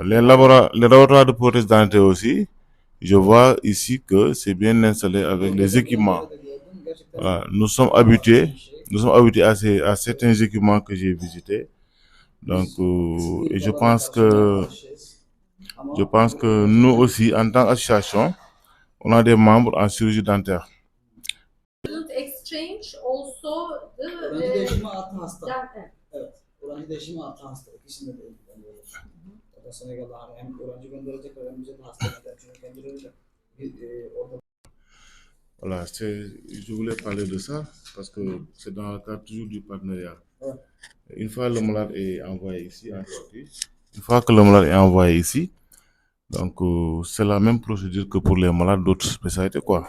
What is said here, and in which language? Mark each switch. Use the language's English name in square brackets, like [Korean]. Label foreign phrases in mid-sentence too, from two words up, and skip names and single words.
[French] Les laboratoires de prothèses dentaires aussi, je vois ici que c'est bien installé avec les équipements. Voilà. Nous sommes habitués à certains équipements que j'ai visités. Donc, et je pense que nous aussi, en tant qu'association, on a des membres en chirurgie dentaire. [English] Exchange also the [Turkish] Evet. Öğrenci değişimi artı hasta. İkisinde de ilgileniyoruz. O da Senegal'da hem öğrenci gönderecekler hem bize de hasta eder. Çünkü kendileri de orada. [French] Voilà, je voulais parler de ça parce que c'est dans le cadre toujours du partenariat. Ouais. Une fois le malade est envoyé ici en Turquie, donc c'est la même procédure que pour les malades d'autres spécialités, quoi.